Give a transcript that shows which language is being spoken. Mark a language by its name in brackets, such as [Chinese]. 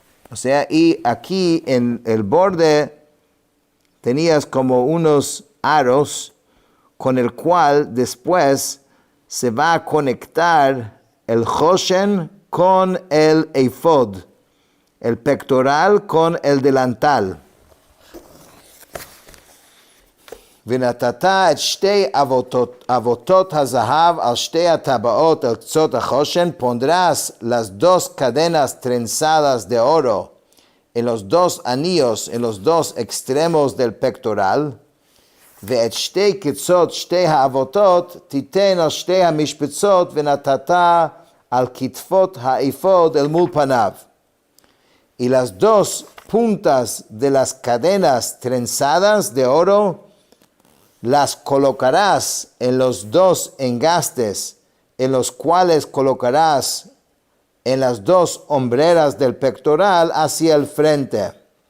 [Spanish] O sea, y aquí en el borde tenías como unos aros con el cual después se va a conectar el choshen con el ephod, el pectoral con el delantal. [Hebrew] ונתתה את שתי אבותות הזהב על שתי הטבעות על קצות החושן, [Spanish] pondrás las dos cadenas trenzadas de oro en los dos anillos, en los dos extremos del pectoral, [Hebrew] ואת שתי קצות שתי האבותות תיתן על שתי המשבצות ונתתה על כתפות האפוד אל מול פניו. [Spanish] Y las dos puntas de las cadenas trenzadas de oro las colocarás en los dos engastes, en los cuales colocarás en las dos hombreras del pectoral hacia el frente.